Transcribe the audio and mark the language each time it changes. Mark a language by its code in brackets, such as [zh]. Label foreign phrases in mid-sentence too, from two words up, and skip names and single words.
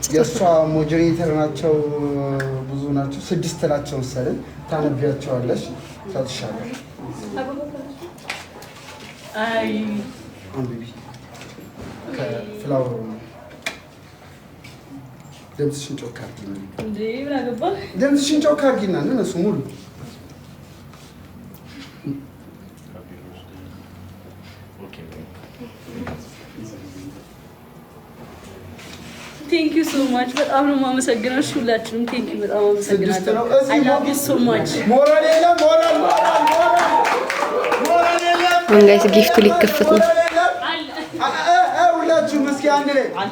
[am] የእሷ ሞዴሬተር ናቸው፣ ብዙ ናቸው፣ 6 ናቸው መሰለኝ። ታነቢያቸዋለሽ፣ ታጥሻለሽ። አይ አንብቢ ከፍላወር ድምፅሽን ጮክ አድርጊና እንዴ ምን አገባ ድምፅሽን ጮክ አድርጊና እነሱ ሙሉ [en] Thank you so much. [am] በጣም ነው የማመሰግነው። ሁላችንም [en] thank you [am] በጣም አመሰግናለሁ። [en] I love you so much. [am] ሞራል የለም ሞራል ጋይስ ጊፍቱ ሊከፈት ነው። ሁላችሁም እስኪ አንድ ላይ